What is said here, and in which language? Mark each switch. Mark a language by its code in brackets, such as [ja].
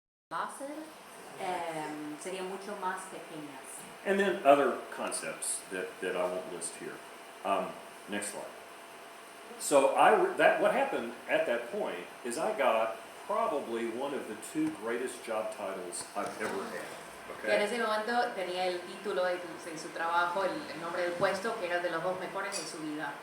[es] láser serían mucho más pequeñas. [en] And then other concepts that I won't list here. Next slide. So what happened at that point is I got probably one of the 2 greatest job titles I've ever had. [es] Y en ese momento tenía el título de su trabajo, el nombre del puesto, que era de los 2 mejores en su vida.